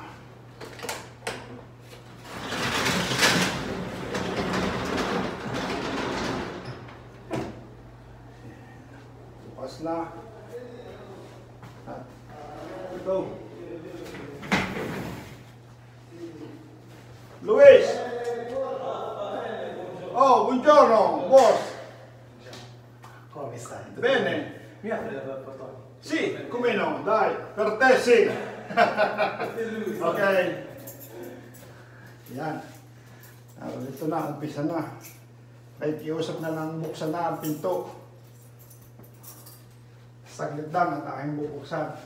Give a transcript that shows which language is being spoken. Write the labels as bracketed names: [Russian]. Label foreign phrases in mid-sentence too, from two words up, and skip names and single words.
[Filipino] Bukas na. At ito. Luis! [Italian] Oh, buongiorno, boss! Come stai? Bene. Mi apre la portone? Sì, come no, dai, per te sì. Ok. [Filipino] Yan. Ito na, umpisa na. Kahit iusap na lang buksan na ang pinto. Saglit lang at aking bubuksan.